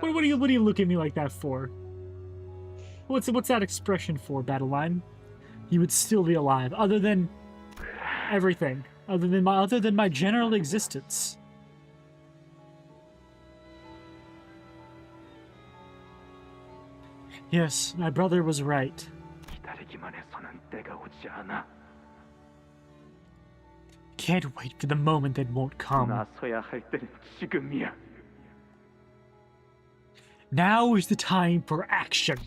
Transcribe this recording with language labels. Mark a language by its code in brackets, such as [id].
[en] What do you look at me like that for? What's that expression for, Battleline? You would still be alive, other than everything other than my general existence. Yes, my brother was right. [ko] 기다리기만 해서는 때가 오지 않아. [en] Can't wait for the moment that won't come. [ko] 나서야 할 때는 지금이야. [en] Now is the time for action.